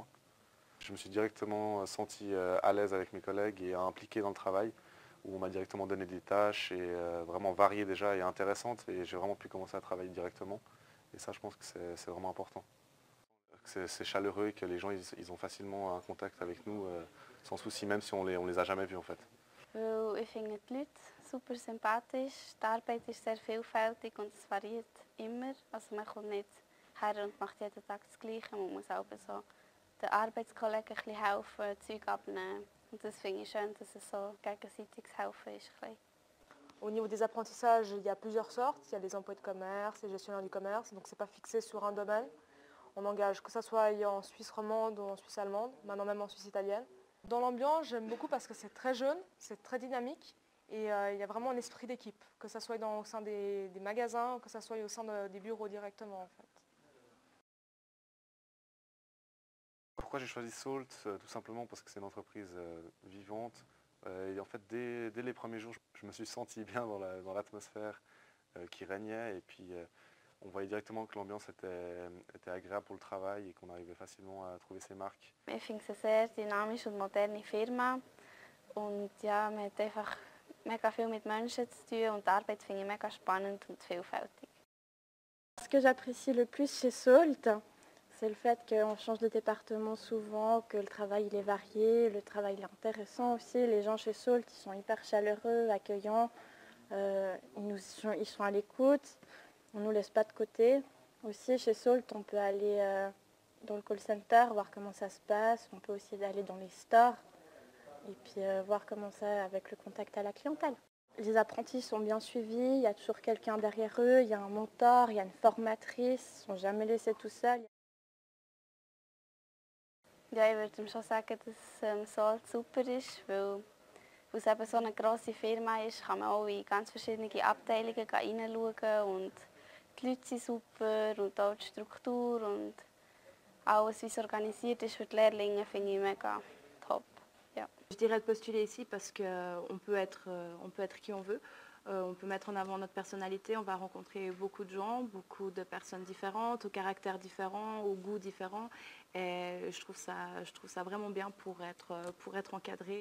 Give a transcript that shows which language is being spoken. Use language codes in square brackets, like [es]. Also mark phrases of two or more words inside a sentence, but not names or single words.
[fr] Je me suis directement senti à l'aise avec mes collègues et impliqué dans le travail, où on m'a directement donné des tâches et vraiment variées déjà et intéressantes, et j'ai vraiment pu commencer à travailler directement. Et ça, je pense que c'est vraiment important. C'est chaleureux et que les gens ils ont facilement un contact avec nous sans souci, même si on les a jamais vus en fait. [de] Ich finde die Leute super sympathisch, die Arbeit ist sehr vielfältig und es variiert immer. Also man kommt nicht her und macht jeden Tag das Gleiche, man muss auch so den Arbeitskollegen ein bisschen helfen, Zeug abnehmen. Und das finde ich schön, dass es so gegenseitiges Helfen ist. [fr] Au niveau des apprentissages, il y a plusieurs sortes. Il y a les emplois de commerce, les gestionnaires du commerce, donc ce n'est pas fixé sur un domaine. On engage que ce soit en Suisse romande ou en Suisse allemande, maintenant même en Suisse italienne. Dans l'ambiance, j'aime beaucoup parce que c'est très jeune, c'est très dynamique et il y a vraiment un esprit d'équipe, que ce soit au sein des magasins ou que ce soit au sein des bureaux directement en fait. Pourquoi j'ai choisi Salt? Tout simplement parce que c'est une entreprise vivante. Et en fait, dès les premiers jours, je me suis senti bien dans l'atmosphère qui régnait. Et puis, on voyait directement que l'ambiance était agréable pour le travail et qu'on arrivait facilement à trouver ses marques. [de] Ich finde es eine sehr dynamische und moderne Firma. Und ja, man hat einfach mega viel mit Menschen zu tun und die Arbeit finde ich mega spannend und vielfältig. [fr] Ce que j'apprécie le plus chez Salt, c'est le fait qu'on change de département souvent, que le travail il est varié, le travail il est intéressant aussi. Les gens chez Salt ils sont hyper chaleureux, accueillants, ils sont à l'écoute, on ne nous laisse pas de côté. Aussi chez Salt on peut aller dans le [en] call center, [fr] voir comment ça se passe, on peut aussi aller dans les stores et puis voir comment ça avec le contact à la clientèle. Les apprentis sont bien suivis, il y a toujours quelqu'un derrière eux, il y a un mentor, il y a une formatrice, ils ne sont jamais laissés tout seuls. [de] Ja, ich würde schon sagen, dass Salt super ist, weil es eben so eine grosse Firma ist, kann man auch in ganz verschiedene Abteilungen hineinschauen und die Leute sind super und auch die Struktur und alles, wie es organisiert ist für die Lehrlinge, finde ich mega top. Ja. [fr] Je dirais de postuler ici parce qu'on peut être qui on veut. On peut mettre en avant notre personnalité, on va rencontrer beaucoup de gens, beaucoup de personnes différentes, aux caractères différents, aux goûts différents. Et je trouve ça vraiment bien pour être encadré.